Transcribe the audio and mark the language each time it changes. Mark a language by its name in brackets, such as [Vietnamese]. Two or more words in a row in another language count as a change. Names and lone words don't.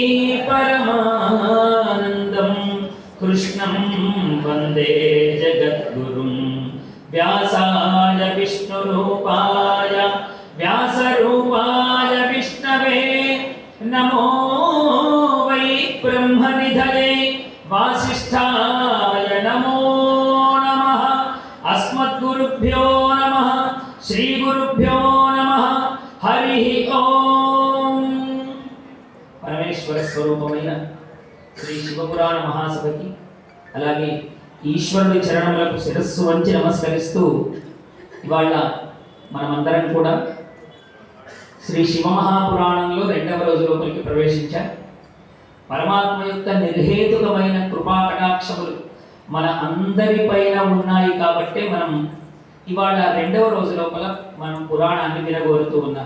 [Sanskrit] परमानन्दं कृष्णं वन्दे जगद्गुरुं व्यासाय विष्णुरूपाय व्यासरूपाय विष्णवे नमो वै ब्रह्मनिधये वासिष्ठाय नमो नमः। अस्मद्गुरुभ्यो नमः। श्रीगुरुभ्यो नमः। हरि ओम। परमेश्वर [Telugu] स्वरूपమైన శ్రీ శివపురాణ మహాసభకి అలాగే ఈశ్వరుడి చరణములకు శిరస్సు వంచి నమస్కరిస్తూ ఇవాళ మనమందరం కూడా శ్రీ శివమహాపురాణంలో 2వ రోజు లోపలికి ప్రవేశించాం. పరమాత్మ యొక్క నిర్హేతుకమైన కృపా కటాక్షములు మన అందరిపైన ఉన్నాయి కాబట్టి మనం ఇవాళ 2వ రోజు లోపల మనం పురాణాన్ని వినగోరుతూ ఉన్నాం.